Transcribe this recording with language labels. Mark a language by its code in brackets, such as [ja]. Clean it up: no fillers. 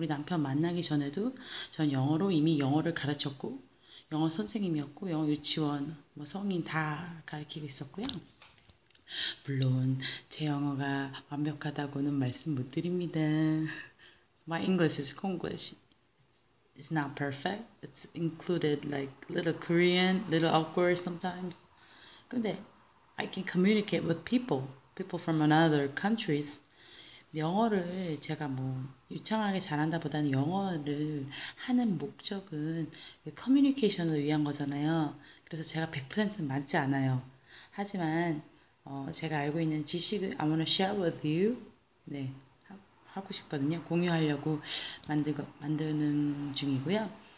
[ko] 우리 남편 만나기 전에도 전 이미 영어를 가르쳤고 영어 선생님이었고 영어 유치원 뭐 성인 다 가르치고 있었고요. 물론 제 영어가 완벽하다고는 말씀 못 드립니다. [en] My English is Konglish. It's not perfect. It's included like little Korean, little awkward sometimes. [ko] 근데 [en] I can communicate with people from another countries. [ko] 영어를 제가 뭐 유창하게 잘한다 보다는 영어를 하는 목적은 커뮤니케이션을 위한 거잖아요. 그래서 제가 100%는 맞지 않아요. 하지만 제가 알고 있는 지식을 [en] I wanna share with you. [ko] 네, 하고 싶거든요. 공유하려고 만드는 중이고요.